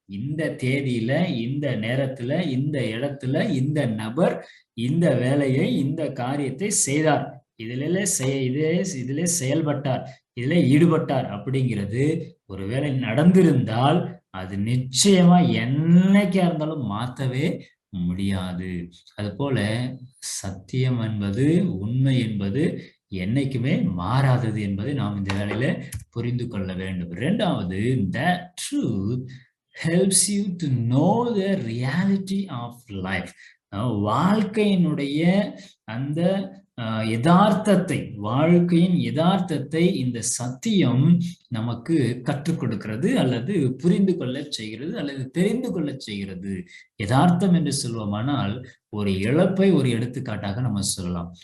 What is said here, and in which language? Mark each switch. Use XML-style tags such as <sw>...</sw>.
<ta>இந்த தேதியில, இந்த நேரத்துல, இந்த இடத்துல, இந்த நபர் இந்த வேலையை, இந்த காரியத்தை செய்தார், இதிலே செயல்பட்டார், இதிலே ஈடுபட்டார் அப்படிங்கிறது ஒருவேளை நடந்திருந்தால் அது நிச்சயமா என்னைக்கா இருந்தாலும் மாற்றவே முடியாது. அது போல சத்தியம் என்பது, உண்மை என்பது என்னைக்குமே மாறாதது என்பதை நாம் இந்த வேளையில புரிந்து கொள்ள வேண்டும். இரண்டாவது,</ta> <en>that truth helps you to know the reality of life.</en> <ta>வாழ்க்கையினுடைய அந்த யதார்த்தத்தை, வாழ்க்கையின் யதார்த்தத்தை இந்த சத்தியம் நமக்கு கற்றுக் கொடுக்கிறது, அல்லது புரிந்து கொள்ள செய்கிறது, அல்லது தெரிந்து கொள்ள செய்கிறது. யதார்த்தம் என்று சொல்வோமானால் ஒரு இழப்பை ஒரு எடுத்துக்காட்டாக நம்ம சொல்லலாம்.</ta>